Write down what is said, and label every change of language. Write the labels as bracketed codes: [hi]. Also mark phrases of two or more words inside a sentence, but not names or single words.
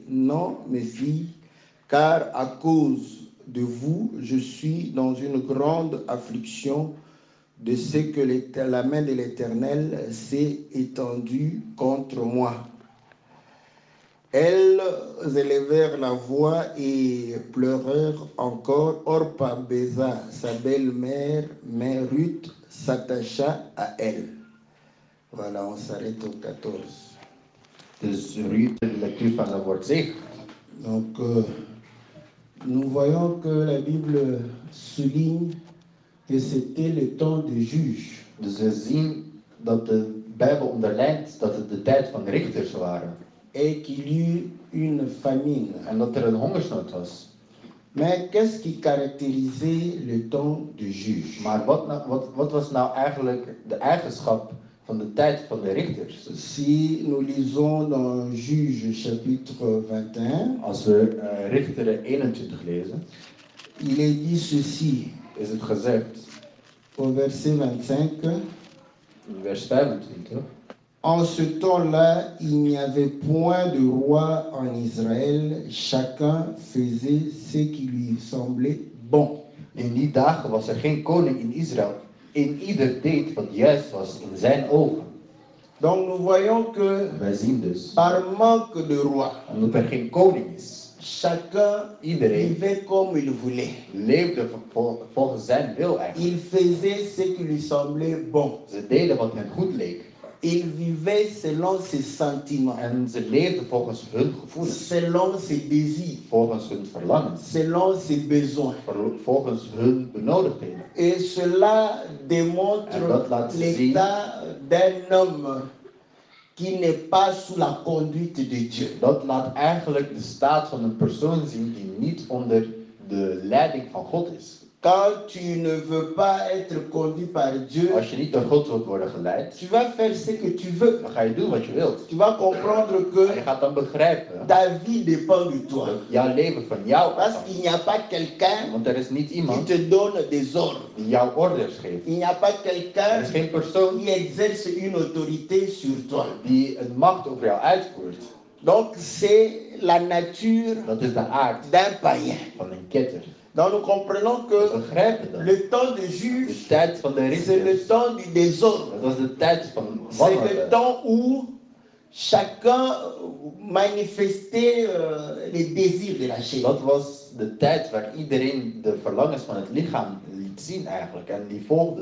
[fr] Non, mes filles, car à cause de vous, je suis dans une grande affliction de ce que la main de l'Éternel s'est étendue contre moi. Elles élevèrent la voix et pleurèrent encore. Orpa baisa sa belle-mère, mais Ruth s'attacha à elle. Voilà, on s'arrête au 14. [nl] Dus Ruth, de lectuur van dat woord zegt. [fr] Donc, nous voyons que la Bible souligne que c'était le temps de juge. [nl] Dus we zien dat de Bijbel onderlijnt dat het de tijd van richters waren. [fr] Et qu'il y eut une famine. [nl] En dat er een hongersnood was. [fr] Mais qu'est-ce qui caractérisait le temps de juge? [nl] Maar wat was nou eigenlijk de eigenschap van de tijd van de richters? [fr] Si nous lisons dans Juge chapitre 21, [nl] als we Richteren 21 lezen, [fr] il est dit ceci, [nl] is het gezegd, [fr] au verset 25, [nl] in vers 25, [fr] en ce temps-là, il n'y avait point de roi en Israël, chacun faisait ce qui lui semblait bon. [nl] In die dagen was er geen koning in Israël. En ieder deed wat juist was in zijn ogen. [fr] Donc nous voyons que [nl] Wij zien dus, [fr] par manque de roi, [nl] omdat er geen koning is, [fr] chacun vivait comme il voulait. [nl] Leefde volgens zijn wil eigenlijk. [fr] Il faisait ce qui lui semblait bon. [nl] Ze deden wat hen goed leek. [fr] Il vivait selon ses sentiments. [nl] En ze leefden volgens hun gevoelens. [fr] Selon ses désirs. [nl] Volgens hun verlangens. [fr] Selon ses besoins. [nl] Volgens hun benodigdheden. [fr] Et cela démontre l'état d'un homme qui n'est pas sous la conduite de Dieu. [nl] Dat laat eigenlijk de staat van een persoon zien die niet onder de leiding van God is. [fr] Quand tu ne veux pas être conduit par Dieu, [nl] als je niet door God wilt worden geleid, [fr] tu vas faire ce que tu veux. [nl] Dan ga je doen wat je wilt. [fr] Tu vas comprendre que [nl] je gaat dan begrijpen [fr] ta vie dépend de toi. [nl] Dat jouw leven van jou [fr] Parce qu'il n'y a pas quelqu'un [nl] Want er is niet iemand [fr] qui te donne des ordres. [nl] Die jou orders geeft. [fr] Il n'y a pas quelqu'un [nl] Er is geen persoon [fr] qui exerce une autorité sur toi. [nl] Die een macht over jou uitvoert. [fr] Donc c'est la nature [nl] Dat is de aard [fr] d'un païen. [nl] Van een ketter. [fr] Donc nous comprenons que le temps de juge, c'est le temps du désordre. C'est le temps où chacun manifestait les désirs de la chair. [nl] Dat was de tijd waar iedereen de verlangens van het lichaam liet zien eigenlijk en die volgde.